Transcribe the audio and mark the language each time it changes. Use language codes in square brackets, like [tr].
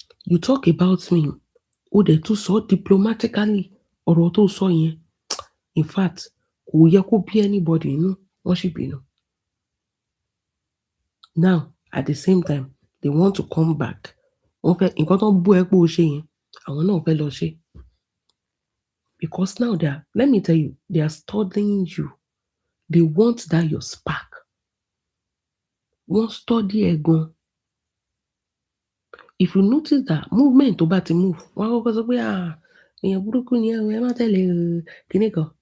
[en] You talk about me, [yo] ó dẹ̀ tún sọ diplomatically, ọ̀rọ̀ tó sọ yẹn. [en] In fact, [yo] kò yẹ kó bí anybody inú, wọ́n sì bínú. [en] Now, at the same time, they want to come back. [yo] Wọ́n fẹ́ nǹkan tó ń bú ẹ pé ó ṣe yẹn, àwọn náà fẹ́ lọ ṣe. [en] Because now let me tell you, they are studying you. They want that your spark. [yo] Wọ́n study ẹ gan. [en] If you notice that movement [yo] tó bá ti move, wọ́n á kọ́kọ́ sọ pé èèyàn burúkú ni ẹ má tẹ̀lé kíní kan.